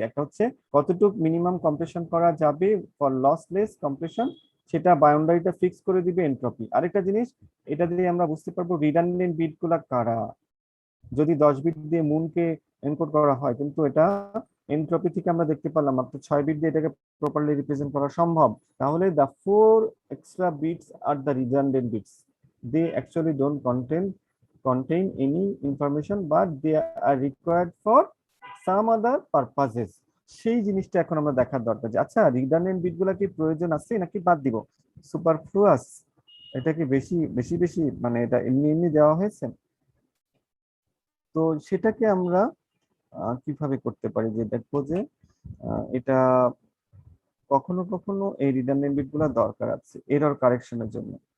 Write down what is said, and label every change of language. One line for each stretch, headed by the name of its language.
Bangla: একটা হচ্ছে কতটুকু মিনিমাম কম্প্রেশন করা যাবে ফর লসলেস কম্প্রেশন, সেটা বাউন্ডারিটা ফিক্স করে দিবে এনট্রপি। আরেকটা জিনিস, এটা দিয়ে আমরা বুঝতে পারবো রিডান্ডেন্ট বিট গুলা কারা। যদি 10 বিট দিয়ে মুনকে এনকোড করা হয়, কিন্তু এটা এনট্রপি থেকে আমরা দেখতে পারলাম মাত্র 6 বিট দিয়ে এটাকে প্রপারলি রিপ্রেজেন্ট করা সম্ভব।
English: তাহলে the 4 extra bits
Bangla: are
English: The redundant bits, they actually don't contain any information but they are required for some other purposes।
Bangla: সেই জিনিসটা এখন আমরা দেখার দরকার যে আচ্ছা রিডান্ডেন্ট বিট গুলা কি প্রয়োজন আছে নাকি বাদ দিব, সুপারফ্লুয়াস, এটা কি বেশি বেশি বেশি মানে এটা এমনি এমনি দেওয়া হয়েছে। তো সেটাকে আমরা কিভাবে করতে পারি, যে দেখবো যে এটা কখনো কখনো এই রিডান্ডেন্ট বিট গুলা দরকার আছে এরর কারেকশনের জন্য।